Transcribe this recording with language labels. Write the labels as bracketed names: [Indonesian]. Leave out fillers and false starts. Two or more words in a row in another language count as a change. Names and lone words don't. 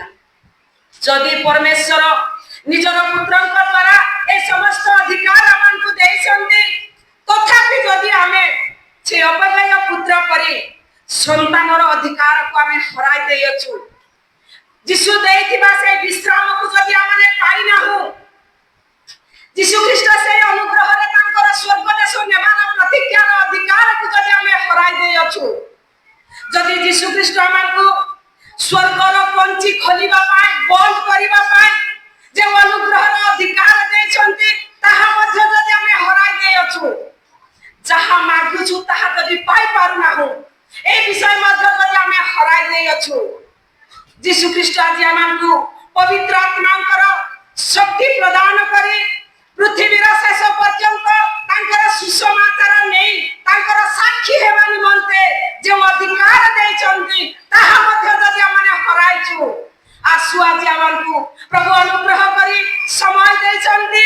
[Odia] ଯଦି ପରମେଶ୍ୱର ନିଜର ପୁତ୍ରଙ୍କ ଦ୍ୱାରା ଏ ସମସ୍ତ ଅଧିକାର ଆମକୁ ଦେଇଛନ୍ତି, ତଥାପି ଯଦି ଆମେ ସେ ଅପବ୍ୟୟ ପୁତ୍ର କରି ସନ୍ତାନର ଅଧିକାରକୁ ଆମେ ହରାଇ ଦେଇଅଛୁ, ଯୀଶୁ ଦେଇଥିବା ସେ ବିଶ୍ରାମକୁ ଯଦି ଆମେ ପାଇନାହୁଁ, ଯୀଶୁ ଖ୍ରୀଷ୍ଟ ସେଇ ଅନୁଗ୍ରହରେ ତାଙ୍କର ସ୍ୱର୍ଗ ଦେଶ ନେବାର ପ୍ରତିଜ୍ଞାର ଅଧିକାରକୁ ଯଦି ଆମେ ହରାଇ ଦେଇଅଛୁ, ଯଦି ଯୀଶୁ ଖ୍ରୀଷ୍ଟ ଆମକୁ ସ୍ୱର୍ଗର ପଞ୍ଚି ଖୋଲିବା ପାଇଁ, ବନ୍ଦ କରିବା ପାଇଁ ଯେ ଅନୁଗ୍ରହର ଅଧିକାର ଦେଇଛନ୍ତି, ତାହା ମଧ୍ୟ ଯଦି ଆମେ ହରାଇ ଦେଇଅଛୁ, ଯାହା ମାଗୁଛୁ ତାହା ଯଦି ପାଇ ପାରୁନାହୁଁ, ଏହି ବିଷୟ ମଧ୍ୟ ଯଦି ଆମେ ହରାଇ ଦେଇଅଛୁ, ଯୀଶୁ ଖ୍ରୀଷ୍ଟ ଆଜି ଆମକୁ ପବିତ୍ର ଆତ୍ମାଙ୍କର ଶକ୍ତି ପ୍ରଦାନ କରି ପୃଥିବୀର ଶେଷ ପର୍ଯ୍ୟନ୍ତ ତାଙ୍କର ସୁସମାଚାର ନେଇ ତାଙ୍କର ସାକ୍ଷୀ ହେବା ନିମନ୍ତେ ଯେଉଁ ଅଧିକାର ଦେଇଛନ୍ତି, ତାହା ମଧ୍ୟ ଯଦି ଆମେ ହରାଇଛୁ, ଆସୁ ଆଜି ଆମକୁ ପ୍ରଭୁ ଅନୁଗ୍ରହ କରି ସମୟ ଦେଇଛନ୍ତି।